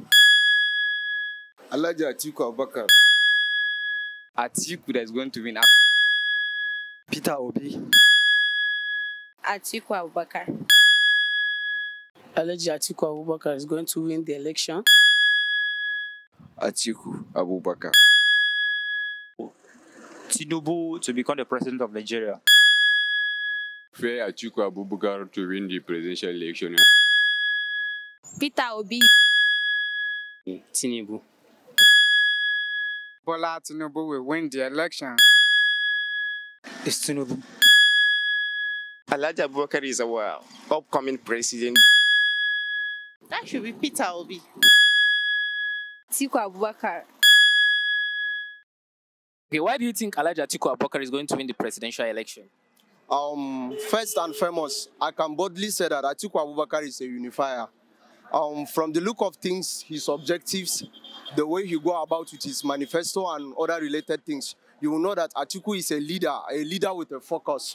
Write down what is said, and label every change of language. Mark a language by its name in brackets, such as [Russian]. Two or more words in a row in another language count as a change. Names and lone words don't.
[English] Alhaji Atiku Abubakar. Atiku that is going to win. Peter Obi. Atiku Abubakar. Alhaji Atiku Abubakar is going to win the election. Atiku Abubakar. Tinubu to become the president of Nigeria. Fair Atiku Abubakar to win the presidential election. Peter Obi. Tinubu. Bola Tinubu will win the election. It's Tinubu. Alhaji Abubakar is our upcoming president. That should be Peter Obi. Atiku Abubakar. Okay, why do you think Atiku Abubakar is going to win the presidential election? First and foremost, I can boldly say that Atiku Abubakar is a unifier. From the look of things, his objectives, the way he go about with his manifesto and other related things, you will know that Atiku is a leader with a focus.